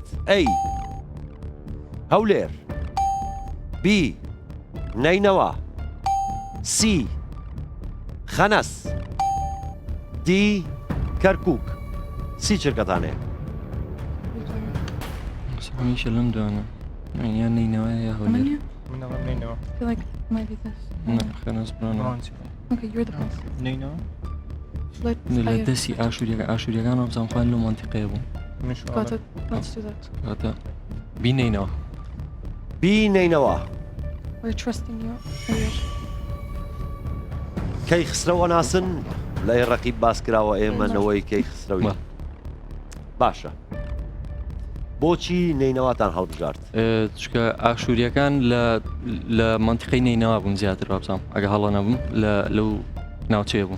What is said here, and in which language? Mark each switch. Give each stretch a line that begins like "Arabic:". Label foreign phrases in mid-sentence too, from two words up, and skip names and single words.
Central Kurdish: ئەی هەولێر، بی نەینەوە، سی خەنەس، دی کەرکووک. سی چرکەتانەیە؟ هەمیشە لەم دوانە یان نینەوە یا هەولێر.
English: I feel like it might be this.
Central Kurdish: خەنەس برانە.
English: Okay, you're the boss.
Central Kurdish: لە دەستی ئاشوریەکان بزانخوان لەو مەنتیقەیە بوو.
English: Got it. Let's do that.
Central Kurdish: کاتە بینینەوە. بینینەوە.
English: We're trusting you.
Central Kurdish: کەی خسرەوە ناسن لە ڕەقیب باس کراوە ئێمەنەوەی کەی خسرەوی. باشە بۆچی نینەوەتان هەڵبژارد؟ چکە ئاشوریەکان لە مەنتیقەی نینەوە بوون زیاتر بابزانم ئەگە هەڵە نەبووم لەو ناوچەیە بوون.